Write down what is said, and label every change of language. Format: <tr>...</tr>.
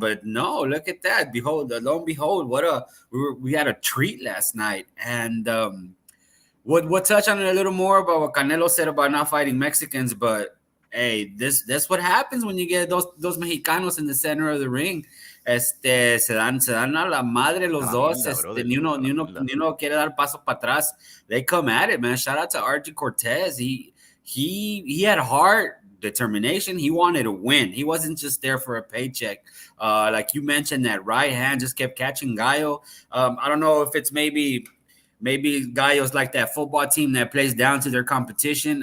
<en>But no, look at that. Behold, lo and behold, we had a treat last night. And we'll touch on it a little more about what Canelo said about not fighting Mexicans. But hey, that's what happens when you get those Mexicanos in the center of the ring.</en> <es>Se dan a la madre los dos. Ni uno quiere dar paso para atrás.</es> <en>They come at it, man. Shout out to Argi Cortez. He had heart, determination. He wanted to win. He wasn't just there for a paycheck. Like you mentioned, that right hand just kept catching Gallo. I don't know if it's maybe Gallo's like that football team that plays down to their competition.</en>